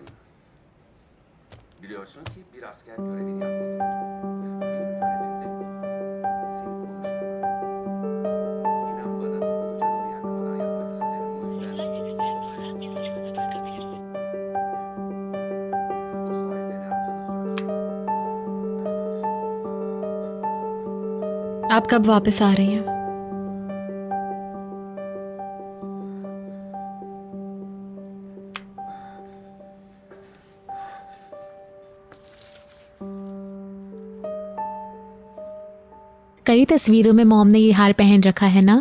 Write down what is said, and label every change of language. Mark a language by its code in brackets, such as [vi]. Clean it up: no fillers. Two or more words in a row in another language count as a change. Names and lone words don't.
[tr] Biliyorsun ki bir asker görevini yapmalıdır. Benim görevim de seni konuşturmak. İnan bana, onu canımı yakmadan yapmak isterim. O yüzden o sahilde ne yaptığını söyle. [hi] आप कब वापस आ रही हैं? कई तस्वीरों में मॉम ने ये हार पहन रखा है ना?